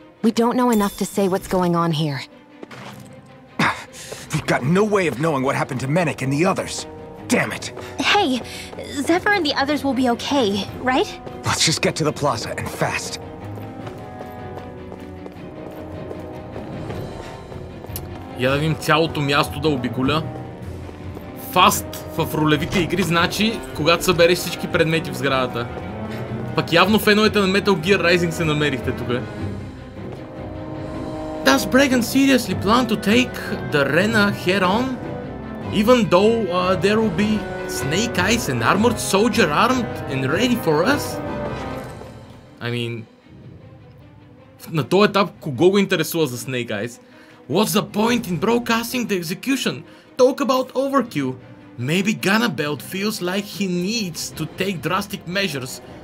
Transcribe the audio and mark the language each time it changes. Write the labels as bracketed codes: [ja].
[en] We don't know enough to say what's going on here. We've got no way of knowing what happened to Menik and the others. Damn it. Hey, Zephyr and the others will be okay, right? Let's just get to the plaza and fast. [bg] Я да видим цялото място да обиколя. Фаст в ролевите игри значи, когато събереш всички предмети в сградата. Пък явно феновете на Metal Gear Rising се намерихте тук. [en] Does Bregan seriously plan to take the arena head on? Even though there will be Snake Eyes and armored soldier armed and ready for us? I mean... [bg] На този етап кого го интересува за Snake Eyes? [en] What's the point in broadcasting the execution? Talk about overkill. Maybe Ganabelt feels like he needs to take drastic measures.